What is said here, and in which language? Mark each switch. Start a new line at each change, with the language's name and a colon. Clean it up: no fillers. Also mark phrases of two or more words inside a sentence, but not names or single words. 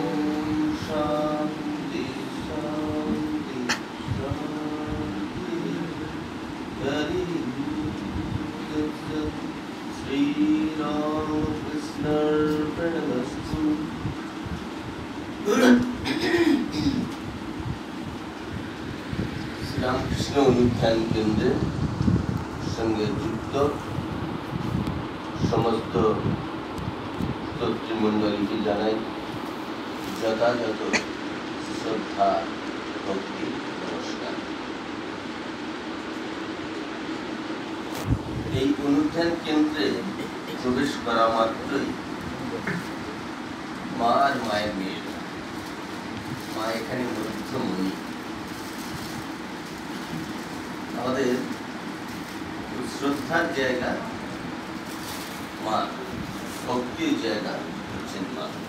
Sanskrit: शान्ति शान्ति शान्ति हरि श्रीरामकृष्णार्पणमस्तु।
Bangla: শ্রীরামকৃষ্ণ অনুধ্যান কেন্দ্র সঙ্গে যুক্ত সমস্ত শ্রোতৃমণ্ডলী কে জানাই যথাযথ শ্রদ্ধা ভক্তি নমস্কার। এই অনুধ্যান কেন্দ্রে প্রবেশ করা মাত্রই মা আর মায়ের মেয়ের মা এখানে মধ্যমণি আমাদের শ্রদ্ধার জায়গা মা, ভক্তির জায়গা হচ্ছেন মা।